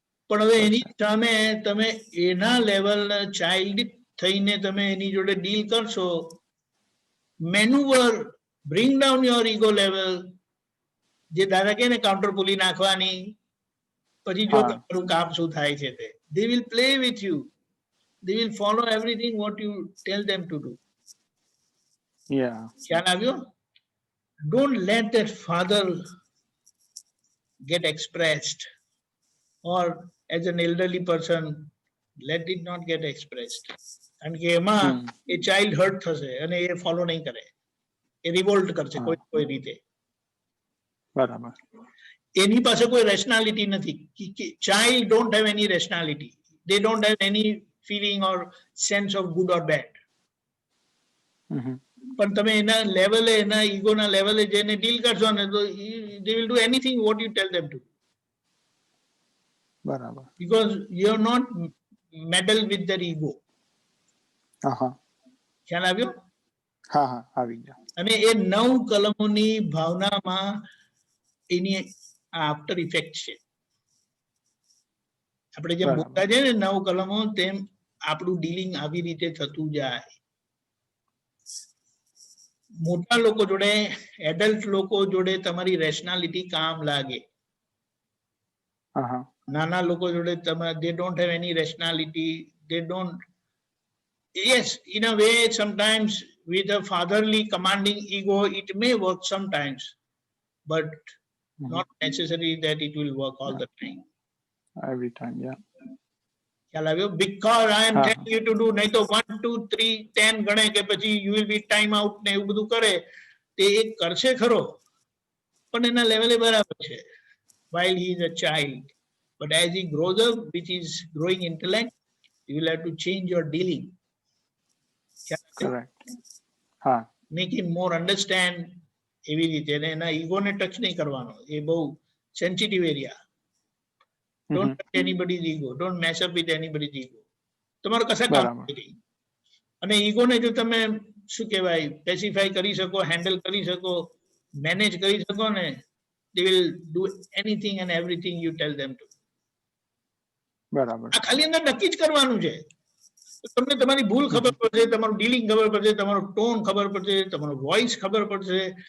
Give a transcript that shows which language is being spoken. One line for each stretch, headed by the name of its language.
Gujarati: પણ હવે એની સામે તમે એના લેવલ ચાઇલ્ડ થઈને તમે એની જોડે ડીલ કરશો,
English: manoeuvre, bring down your ego level,
Gujarati: જે દાદા કે ને કાઉન્ટર પુલી નાખવાની, પછી જો તમારું કામ શું થાય છે તે.
English: They will play with you. They will follow everything what you tell them to do.
Gujarati: ખ્યાલ આવ્યો?
English: Don't let that father get expressed, or as an elderly person, let it not get expressed.
Gujarati: કારણ કે એમાં એ child hurt થશે અને એ follow નહીં કરે, એ Revolt કરશે કોઈ રીતે. બરાબર. એની પાસે કોઈ રેશનાલિટી નથી.
English: Child don't have any rationality. they don't have any feeling or sense of good or bad.
Gujarati: પણ તમે એના લેવલે, એના ઈગોના લેવલે જઈને ડીલ કરશો ને તો
English: they will do anything what you tell them to.
Gujarati: બરાબર.
English: because you are not meddle with their ego.
Gujarati: ખ્યાલ આવ્યો? હા હા, આવી ગયા. અને એ 9 કલમોની ભાવનામાં એની આફ્ટર ઇફેક્ટ છે. આપણે જેમ બોલતા જઈએ ને 9 કલમો, તેમ આપણું ડીલિંગ આવી રીતે થતું જાય. મોટા લોકો જોડે, એડલ્ટ લોકો જોડે તમારી રેશનાલિટી કામ લાગે. નાના લોકો જોડે તમારે,
English: they don't have any rationality, they don't. Yes, in a way sometimes with a fatherly commanding ego it may work sometimes, but not necessary that it will work all the time. Every time, yeah.
Gujarati: ખ્યાલ આવ્યો?
English: because I am telling you to do,
Gujarati: નહીં તો 1 2 3 10 ગણે કે પછી
English: you will be time out
Gujarati: ને એવું બધું કરે, તે એક કરશે ખરો પણ એના લેવલે બરાબર છે
English: while he is a child. But as he grows up, which is growing intellect, you will have to change your dealing. Correct. Make him more understand.
Gujarati: એવી રીતે એના ઈગોને ટચ નહીં કરવાનો, એ બહુ sensitive area.
English: Don't touch anybody's ego. Don't mess up with anybody's ego.
Gujarati: તમારો કશા કામ નહીં. અને ઈગોને જો તમે શું કહેવાય પેસિફાઈ કરી શકો, હેન્ડલ કરી શકો, મેનેજ કરી શકો ને,
English: they will do anything and everything you tell them to.
Gujarati: બરાબર. આ ખાલી અંદર નક્કી જ કરવાનું છે. તમને તમારી ભૂલ ખબર પડશે, તમારું ડીલિંગ ખબર પડશે, તમારો ટોન ખબર પડશે, તમારો વોઇસ ખબર પડશે,